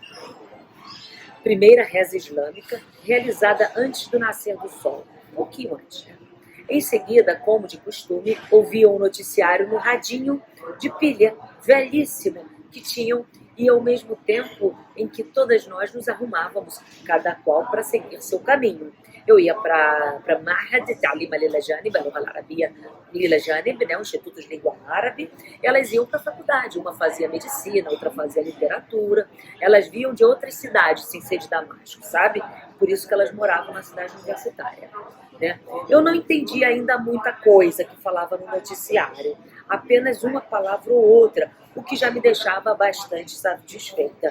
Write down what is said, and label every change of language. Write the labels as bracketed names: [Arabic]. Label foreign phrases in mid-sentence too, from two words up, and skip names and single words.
[Portuguese] Primeira reza islâmica, realizada antes do nascer do sol, um pouquinho antes. Em seguida, como de costume, ouviam o noticiário no radinho de pilha, velhíssimo, que tinham, e ao mesmo tempo em que todas nós nos arrumávamos, cada qual para seguir seu caminho. Eu ia para Mahad Ta'lim Lila Janib, a Lugha Al-Arabia Lila Janib, né, o Instituto de Língua Árabe. Elas iam para a faculdade, uma fazia medicina, outra fazia literatura. Elas vinham de outras cidades, sem ser de Damasco, sabe? Por isso que elas moravam na cidade universitária. Né? Eu não entendi ainda muita coisa que falava no noticiário, apenas uma palavra ou outra, o que já me deixava bastante satisfeita.